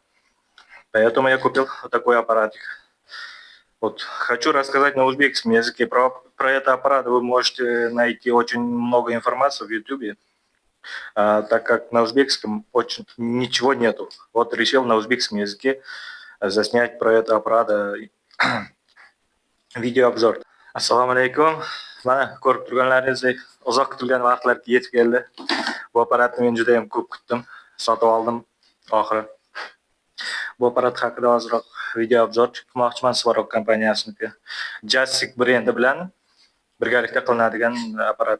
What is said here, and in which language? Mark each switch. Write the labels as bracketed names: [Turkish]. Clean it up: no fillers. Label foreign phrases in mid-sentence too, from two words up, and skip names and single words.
[Russian] Поэтому я купил вот такой аппаратик. Вот хочу рассказать на узбекском языке. Про этот аппарат вы можете найти очень много информации в YouTube, так как на узбекском очень ничего нету. Вот решил на узбекском языке заснять про этот аппарат видеообзор. [Uzbek] Assalomu alaykum. Mana ko'rib turganlaringizdek uzoq kutilgan vaqtlar yetib keldi. Bu apparatni men juda ham ko'p kutdim. Sotib oldim oxiri. Bu apparat haqida ozroq video obzor qilmoqchiman. Svarog kompaniyasinikiga. Jassik brendi bilan birgalikda qilinadigan apparat.